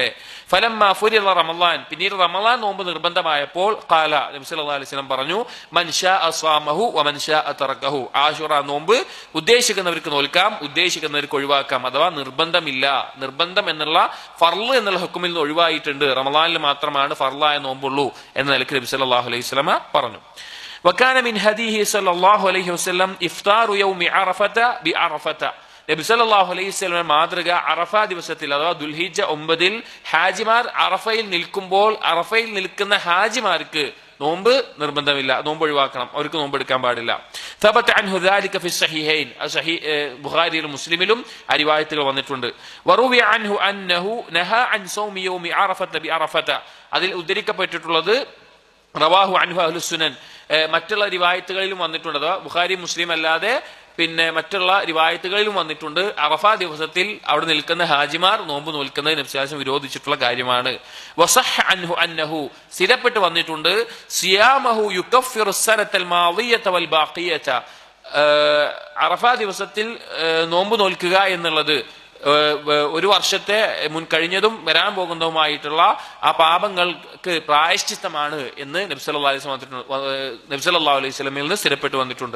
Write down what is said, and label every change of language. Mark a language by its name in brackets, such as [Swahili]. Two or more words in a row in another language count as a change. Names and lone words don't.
[Arabic] فلما فرض رمضان, [Malayalam] പിന്നീട് റമളാൻ നോമ്പ് നിർബന്ധമായപ്പോൾ ഖാല, നബി [Arabic] صلى الله عليه وسلم [Malayalam] പറഞ്ഞു, [Arabic] من شاء صامه ومن شاء تركه, [Malayalam] ആശൂറ നോമ്പ് ഉദ്ദേശിക്കുന്നവർക്ക് നോൽക്കാം, ഉദ്ദേശിക്കുന്നവർക്ക് ഒഴിവാക്കാം. അഥവാ നിർബന്ധമില്ല, നിർബന്ധം എന്നുള്ള ഫർള് എന്നുള്ള ഹുക്കുമിൽ നിന്ന് ഒഴിവായിട്ടുണ്ട്, റമളാനിൽ മാത്രമാണ് ഫർളായ നോമ്പുള്ളൂ എന്ന നിലയ്ക്ക് നബി [Arabic] صلى الله عليه وسلم [Malayalam] പറഞ്ഞു. [Arabic] وكان من هديه صلى الله عليه وسلم إفطار يوم عرفة بعرفة. [Malayalam] നബി [Arabic] صلى الله عليه وسلم [Malayalam] മാതൃക അറഫ ദിവസത്തിൽ അഥവാ ദുൽഹിജ്ജ 9 ഹാജിമാർ അറഫയിൽ നിൽക്കുമ്പോൾ അറഫയിൽ നിൽക്കുന്ന ഹാജിമാർക്ക് നോമ്പ് നിർബന്ധമില്ല, നോമ്പ് ഒഴിവാക്കണം, അവർക്ക് നോമ്പ് എടുക്കാൻ പാടില്ല. [Arabic] ثبت عنه ذلك في الصحيحين, [Malayalam] ബുഖാരിയിലും മുസ്ലിമിലും ആ റിവായത്തുകൾ വന്നിട്ടുണ്ട്. [Arabic] وروي عنه أنه نهى عن صوم يوم عرفة بعرفة, [Malayalam] അതിൽ ഉദ്ധരിക്കപ്പെട്ടിട്ടുള്ളത് [Arabic] رواه عنه أهل السنن, [Malayalam] മറ്റുള്ള റിവായത്തുകളിലും വന്നിട്ടുണ്ട്. അഥവാ ബുഖാരി മുസ്ലിം അല്ലാതെ പിന്നെ മറ്റുള്ള റിവായത്തുകളിലും വന്നിട്ടുണ്ട്, അറഫ ദിവസത്തിൽ അവിടെ നിൽക്കുന്ന ഹാജിമാർ നോമ്പ് നോൽക്കുന്നത് നബി [Arabic] صلى الله عليه وسلم [Malayalam] വിരോധിച്ചിട്ടുള്ള കാര്യമാണ്. [Arabic] وصح عنه أنه, [Malayalam] സ്ഥിരപ്പെട്ട് വന്നിട്ടുണ്ട്, [Arabic] صيامه يكفر السنة الماضية والباقية, [Malayalam] അറഫ ദിവസത്തിൽ നോമ്പ് നോൽക്കുക എന്നുള്ളത് ഒരു വർഷത്തെ കഴിഞ്ഞതും വരാൻ പോകുന്നതുമായിട്ടുള്ള ആ പാപങ്ങൾക്ക് പ്രായശ്ചിത്തമാണ് എന്ന് നബി [Arabic] صلى الله عليه وسلم [Malayalam] നിന്ന് സ്ഥിരപ്പെട്ടു വന്നിട്ടുണ്ട്.